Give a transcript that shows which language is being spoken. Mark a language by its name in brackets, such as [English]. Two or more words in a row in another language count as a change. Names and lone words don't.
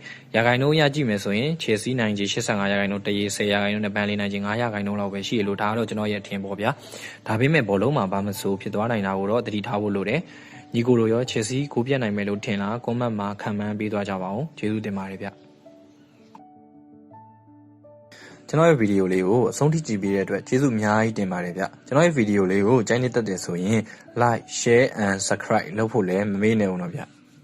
[Burmese] ။ရာခိုင်နှုန်းရကြည့်မယ်ဆိုရင် Chelsea နိုင်ခြေ85%ရာခိုင်နှုန်းတရေ10%ရာခိုင်နှုန်းနဲ့ဘန်လီနိုင်ခြေ9%ရာခိုင်နှုန်းလောက်ပဲရှိရလို့ဒါကတော့ကျွန်တော်ရဲ့ထင်ပေါ့ဗျာ။ဒါပေမဲ့ဘောလုံးမှာဘာမဆိုဖြစ်သွားနိုင်တာကိုတော့သတိထားဖို့လိုတယ်။ညီကိုတို့ရော Chelsea ကိုပြက်နိုင်မယ်လို့ထင်လား comment မှာခံမှန်းပေးသွားကြပါဦး။ကျေးဇူးတင်ပါတယ်ဗျ။ကျွန်တော်ရဲ့ဗီဒီယိုလေးကိုအဆုံးထိကြည့်ပေးတဲ့အတွက်ကျေးဇူးအများကြီးတင်ပါတယ်ဗျကျွန်တော်ရဲ့ဗီဒီယိုလေးကိုကြိုက်နေတတ်တယ်ဆိုရင် [English] like share and subscribe [Burmese] လုပ်ဖို့လည်းမမေ့နဲ့ဦးတော့ဗျ